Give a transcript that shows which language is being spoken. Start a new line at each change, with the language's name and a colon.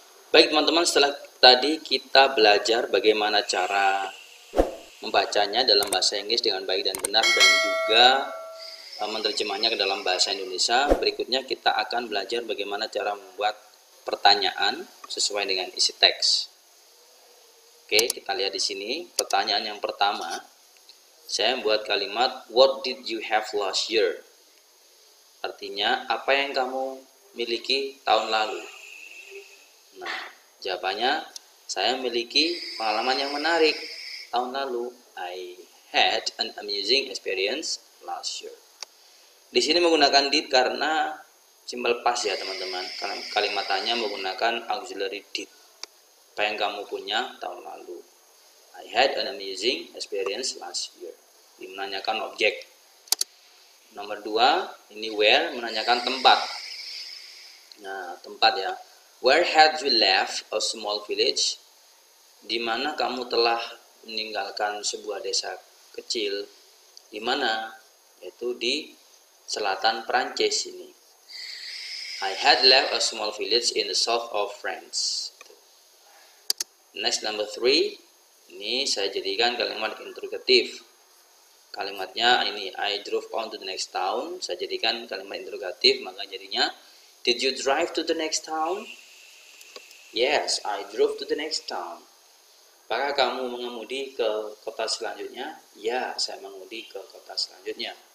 Indonesian: Baik teman-teman, setelah tadi kita belajar bagaimana cara membacanya dalam bahasa Inggris dengan baik dan benar dan juga menerjemahnya ke dalam bahasa Indonesia. Berikutnya kita akan belajar bagaimana cara membuat pertanyaan sesuai dengan isi teks. Oke, kita lihat di sini pertanyaan yang pertama. Saya membuat kalimat
English: what did you have last year?
Indonesian: Artinya apa yang kamu miliki tahun lalu? Nah, jawabannya saya memiliki pengalaman yang menarik tahun lalu.
English: I had an amusing experience last year.
Indonesian: Di sini menggunakan did karena simple past ya teman-teman. Kalimatannya menggunakan auxiliary did. Apa yang kamu punya tahun lalu?
English: I had an amusing experience last year.
Indonesian: Ini menanyakan objek. Nomor 2, ini where menanyakan tempat. Nah, tempat ya.
English: Where had you left a small village?
Indonesian: Di mana kamu telah meninggalkan sebuah desa kecil? Di mana? Yaitu di selatan Prancis ini.
English: I had left a small village in the south of France. Next, number 3.
Indonesian: Ini saya jadikan kalimat interrogatif. Kalimatnya ini
English: I drove on to the next town.
Indonesian: Saya jadikan kalimat interrogatif, maka jadinya
English: did you drive to the next town? Yes, I drove to the next town.
Indonesian: Apakah kamu mengemudi ke kota selanjutnya? Ya, saya mengemudi ke kota selanjutnya.